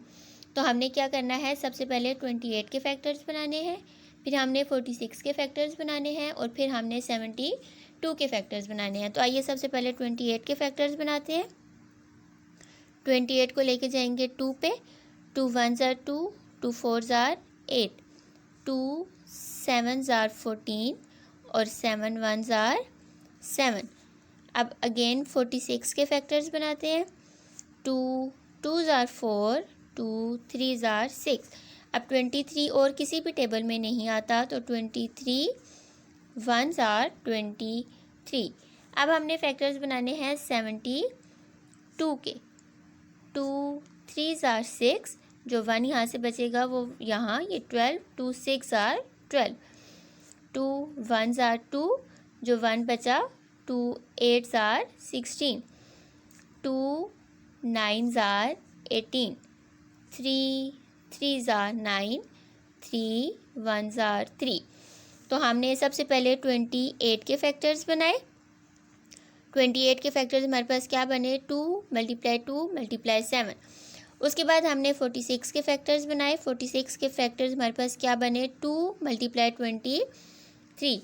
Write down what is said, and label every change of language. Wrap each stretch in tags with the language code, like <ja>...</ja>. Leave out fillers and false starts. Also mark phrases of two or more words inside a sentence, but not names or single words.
<hi>तो हमने क्या करना है, सबसे पहले 28 के फैक्टर्स बनाने हैं, फिर हमने 46 के फैक्टर्स बनाने हैं और फिर हमने 72 के फैक्टर्स बनाने हैं। तो आइए सबसे पहले 28 के फैक्टर्स बनाते हैं। 28 को लेके जाएंगे 2 पे।</hi> <en>2 1s are 2, 2 4s are 8, 2 7s are 14</en> <hi>और</hi> <en>7 1s are 7।</en> <hi>अब अगेन 46 के फैक्टर्स बनाते हैं।</hi> <en>2 2s are 4, 2 3s are 6।</en> <hi>अब 23 और किसी भी टेबल में नहीं आता, तो</hi> <en>23 1s are 23।</en> <hi>अब हमने फैक्टर्स बनाने हैं 72 के।</hi> <en>2 3s are 6,</en> <hi>जो 1 यहाँ से बचेगा वो यहाँ, ये 12,</hi> <en>2 6 are 12, 2 1s are 2,</en> <hi>जो 1 बचा,</hi> <en>2 8s are 16, 2 9s are 18, 3 3s are 9, 3 1s are 3।</en> <hi>तो हमने सबसे पहले 28 के फैक्टर्स बनाए। 28 के फैक्टर्स हमारे पास क्या बने, 2 × 2 × 7। उसके बाद हमने 46 के फैक्टर्स बनाए। 46 के फैक्टर्स हमारे पास क्या बने, 2 × 23।</hi>